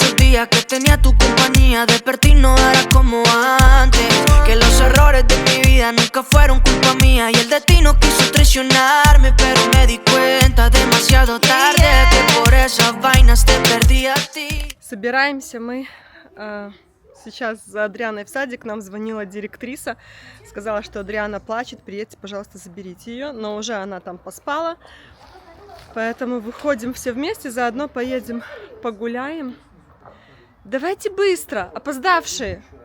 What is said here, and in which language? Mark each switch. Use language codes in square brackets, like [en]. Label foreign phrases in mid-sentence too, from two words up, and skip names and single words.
[es] día que tenía tu compañía. Despertarnos era como antes. Que los errores de mi vida nunca fueron culpa mía. Y el destino quiso traicionarme, pero me di cuenta demasiado tarde que por esas vainas te perdí a ti. [ru] Собираемся мы сейчас за Адрианой в садик. Нам звонила директриса, сказала, что Адриана плачет, приедьте, пожалуйста, заберите ее. Но уже она там поспала, поэтому выходим все вместе, заодно поедем погуляем. Давайте быстро, опоздавшие.